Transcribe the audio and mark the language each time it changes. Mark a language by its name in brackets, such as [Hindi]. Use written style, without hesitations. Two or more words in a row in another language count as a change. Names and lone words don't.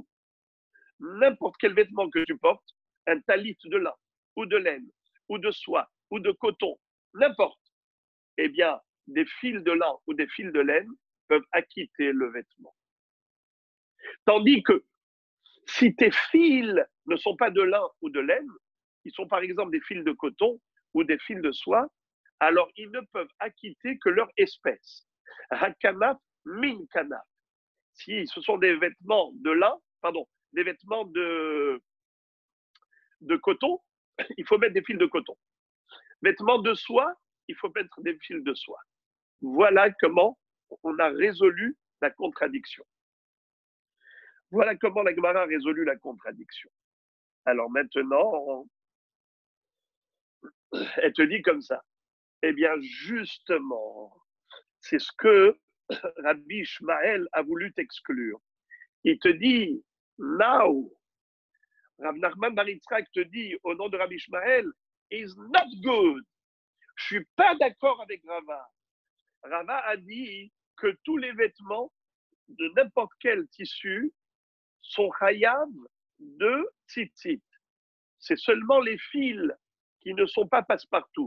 [French] N'importe quel vêtement que tu portes, un talit de lin ou de laine ou de soie ou de coton, n'importe, eh bien, des fils de lin ou des fils de laine peuvent acquitter le vêtement. Tandis que si tes fils ne sont pas de lin ou de laine, ils sont par exemple des fils de coton ou des fils de soie, alors ils ne peuvent acquitter que leur espèce. [Hebrew] הכנף מין כנף. [French] Si ce sont des vêtements de lin, des vêtements de coton, il faut mettre des fils de coton. Vêtements de soie, il faut mettre des fils de soie. Voilà comment on a résolu la contradiction. Voilà comment la Gemara a résolu la contradiction. Alors maintenant, elle te dit comme ça. Eh bien, justement, c'est ce que Rabbi Ishmael a voulu t'exclure. Il te dit, now, Rav Nachman bar Yitzhak te dit, au nom de Rabbi Ishmael, [English] is not good. [French] Je ne suis pas d'accord avec Rava. Rava a dit que tous les vêtements de n'importe quel tissu sont hayav de tzitzit. C'est seulement les fils qui ne sont pas passe-partout.